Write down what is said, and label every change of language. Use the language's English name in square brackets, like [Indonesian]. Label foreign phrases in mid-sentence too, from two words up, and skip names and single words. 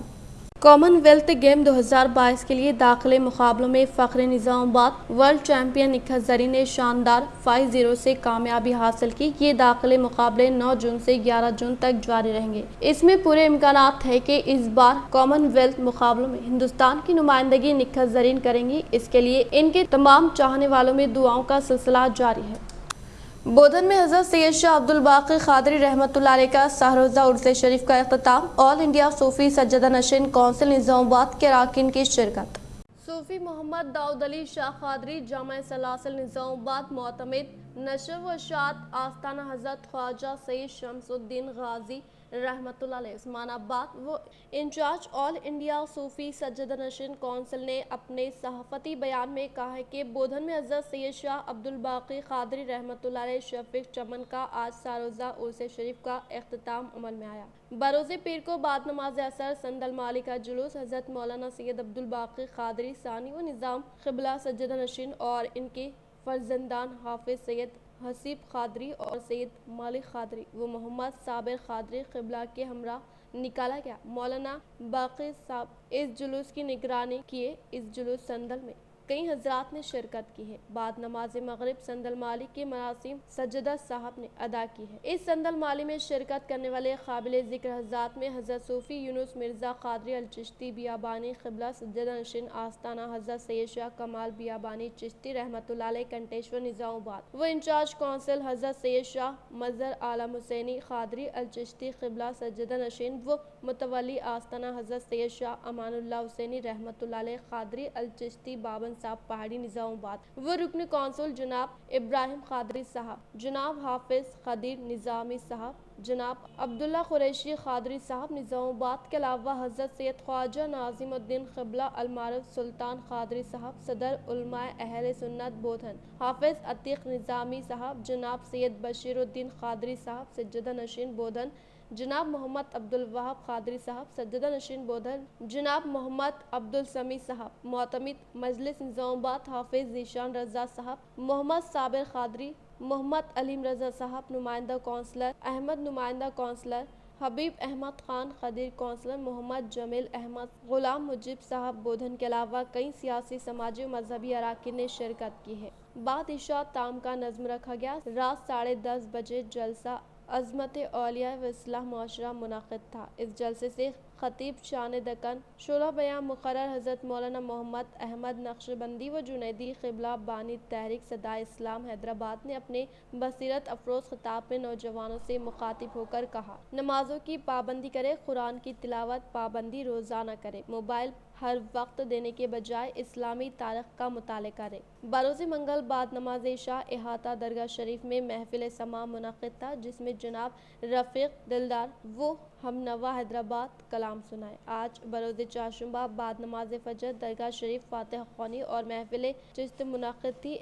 [Urdu] کامن ویلتھ گیم 2022 کے لیے داخلے مقابلوں میں فخر نظام آباد [English] World Champion [Urdu] نکہت زرین نے شاندار 5-0 سے کامیابی حاصل کی. یہ داخلے مقابلے 9 جون سے 11 جون تک جاری رہیں گے. اس میں پورے امکانات ہیں کہ اس بار کامن ویلتھ مقابلوں میں ہندوستان کی نمائندگی نکہت زرین کریں گی. اس کے لیے ان کے تمام چاہنے والوں میں دعاؤں کا سلسلہ جاری ہے. بودھن میں حضرت سید شاہ عبدالباقی قادری رحمۃ اللہ علیہ کا سہ روزہ عرس شریف کا اختتام. آل انڈیا صوفی سجادہ نشین کونسل نظام آباد کے ارکان کی شرکت. صوفی محمد داؤد علی شاہ قادری جامع سلاسل نظام آباد معتمد نشر و اشاعت آستانہ حضرت خواجہ سید شمس الدین غازی رحمۃ اللہ علیہ عثمان آباد و انچارج آل انڈیا صوفی سجادہ نشین کونسل نے اپنے صحافتی بیان میں کہا ہے کہ بودھن میں حضرت سید شاہ عبدالباقی قادری رحمۃ اللہ علیہ شفیق چمن کا آج سہ روزہ عرس شریف کا اختتام عمل میں آیا. بروز پیر کو بعد نماز عصر صندل مالی کا جلوس حضرت مولانا سید عبدالباقی قادری ثانی و نظام قبلہ سجادہ نشین اور ان کے فرزندان حافظ سید حسیب قادری اور سید مالک قادری و محمد صابر قادری قبلہ کے ہمراہ نکالا گیا. مولانا باقی صاحب اس جلوس کی نگرانی کیے. اس جلوس صندل میں کئی حضرات نے شرکت کی ہے. بعد نماز مغرب صندل مالی کے مراسم سجادہ صاحب نے ادا کی ہے. اس صندل مالی میں شرکت کرنے والے قابل ذکر حضرات میں حضرت صوفی یونس مرزا قادری الچشتی بیابانی قبلہ سجادہ نشین آستانہ حضرت سید شاہ کمال بیابانی چشتی رحمۃ اللہ علیہ کنٹیشور نظام آباد و انچارج کونسل حضرت سید شاہ مظہر عالم حسینی قادری الچشتی قبلہ سجادہ نشین و متولی آستانہ حضرت سید شاہ امان اللہ حسینی رحمۃ اللہ علیہ قادری الچشتی بابن صاحب پہاڑی نظام آباد و رکن کونسل جناب ابراہیم قادری صاحب، جناب حافظ خدیر نظامی صاحب، جناب عبداللہ قریشی قادری صاحب نظام آباد کے علاوہ حضرت سید خواجہ ناظم الدین قبلہ المعروف سلطان قادری صاحب، صدر علمائے اہل سنت بودھن حافظ عتیق نظامی صاحب، جناب سید بشیر الدین قادری صاحب سجادہ نشین بودھن، جناب محمد عبدالہ وہاب قادری صاحب سجادہ نشین بودھن، جناب محمد عبدالسمیع صاحب معتمد مجلس نظام آباد، حافظ ذیشان رضا صاحب، محمد صابر قادری، محمد علیم رضا صاحب نمائندہ کونسلر، احمد نمائندہ کونسلر، حبیب احمد خان خدیر کونسلر، محمد جمیل احمد، غلام مجیب صاحب بودھن کے علاوہ کئی سیاسی سماجی و مذہبی اراکین نے شرکت کی ہے. بعد عشاء طعام کا نظم رکھا گیا۔ رات 10:30 بجے جلسہ عظمت اولیاء و اصلاح معاشرہ منعقد تھا. اس جلسے سے خطیب شان دکن شعلہ بیاں مقرر حضرت مولانا محمد احمد نقشبندی و جنیدی قبلہ بانی تحریک صدائے اسلام حیدرآباد نے اپنے بصیرت افروز خطاب میں نوجوانوں سے مخاطب ہو کر کہا، نمازوں کی پابندی کرے، قرآن کی تلاوت پابندی روزانہ کرے، موبائل ہر وقت دینے کے بجائے اسلامی تاریخ کا مطالعہ کرے۔ بروز منگل بعد نماز عشاء احاطہ درگاہ شریف میں محفل سماع منعقد تھا، جس میں جناب رفیق دلدار وہ ہم نوا حیدرآباد کلام سنائے۔ آج بروز چہارشنبہ بعد نماز فجر درگاہ شریف فاتحہ خوانی اور محفل چشت منعقد تھی۔